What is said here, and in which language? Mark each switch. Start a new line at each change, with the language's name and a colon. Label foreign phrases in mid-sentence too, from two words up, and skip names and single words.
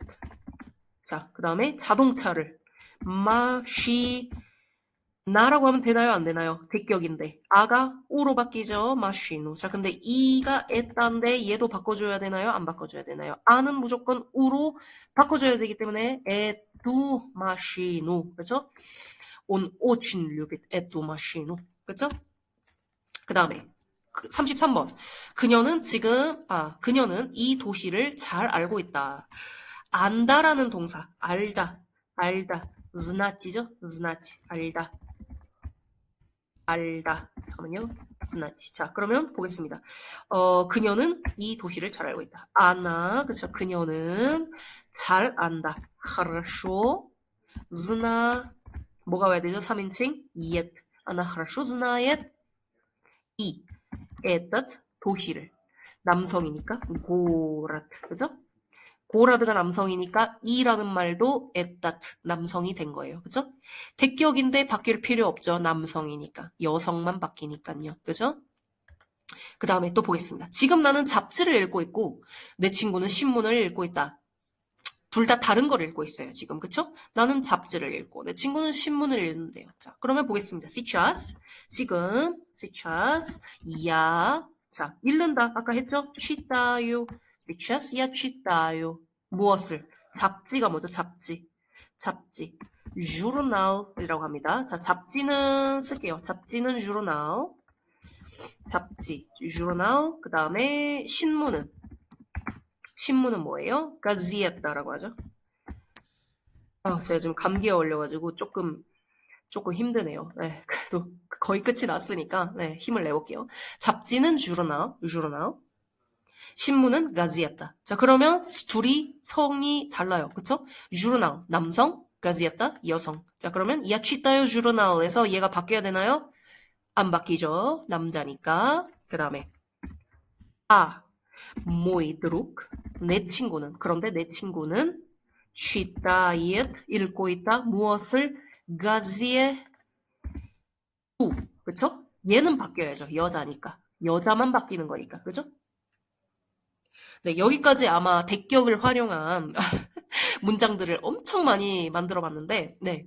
Korean: 자, 그 다음에 자동차를 나라고 하면 되나요? 안 되나요? 대격인데. 아가 우로 바뀌죠? 마시누. 자, 근데 이가 에딴데 얘도 바꿔줘야 되나요? 안 바꿔줘야 되나요? 아는 무조건 우로 바꿔줘야 되기 때문에
Russian: эту машину.
Korean: 그죠?
Russian: очень любит эту машину.
Korean: 그쵸? 그 다음에 33번. 그녀는 이 도시를 잘 알고 있다. 안다라는 동사, 알다, zna치죠? znać, 알다. 잠깐만요. zna치. 자, 그러면 보겠습니다. 그녀는 이 도시를 잘 알고 있다. 그쵸? 그녀는 잘 안다. хорошо 뭐가 와야 되죠? 3인칭?
Russian: нет. Она хорошо знает этот 도시를.
Korean: 남성이니까 고라드. 그죠? 고라드가 남성이니까 이라는 말도 에따트 남성이 된 거예요. 그죠? 대격인데 바뀔 필요 없죠. 남성이니까. 여성만 바뀌니까요. 그죠? 그 다음에 또 보겠습니다. 지금 나는 잡지를 읽고 있고 내 친구는 신문을 읽고 있다. 둘 다 다른 걸 읽고 있어요. 지금. 그쵸? 나는 잡지를 읽고 내 친구는 신문을 읽는데요. 자, 그러면 보겠습니다. 지금 сейчас 자, 읽는다. 아까 했죠?
Russian: читаю. сейчас я читаю.
Korean: 무엇을? 잡지가 뭐죠? 잡지. journal이라고 합니다. 자, 잡지는 쓸게요. 잡지는 journal. journal. 그 다음에 신문은 뭐예요? 가지에타라고 하죠. 제가 지금 감기에 걸려가지고 조금 힘드네요. 네, 그래도 거의 끝이 났으니까 네, 힘을 내볼게요. 잡지는 journal. 신문은 가지에타. 자, 그러면 둘이 성이 달라요. 그쵸? journal, 남성, 가지에타, 여성. 자, 그러면
Russian: я читаю journal
Korean: 에서 얘가 바뀌어야 되나요? 안 바뀌죠. 남자니까. 그 다음에
Russian: mой друг,
Korean: 내 친구는. 그런데 내 친구는 читает, 읽고 있다. 무엇을?
Russian: газету. 그쵸?
Korean: 얘는 바뀌어야죠. 여자니까. 여자만 바뀌는 거니까. 그죠? 네, 여기까지 아마 대격을 활용한 문장들을 엄청 많이 만들어 봤는데, 네.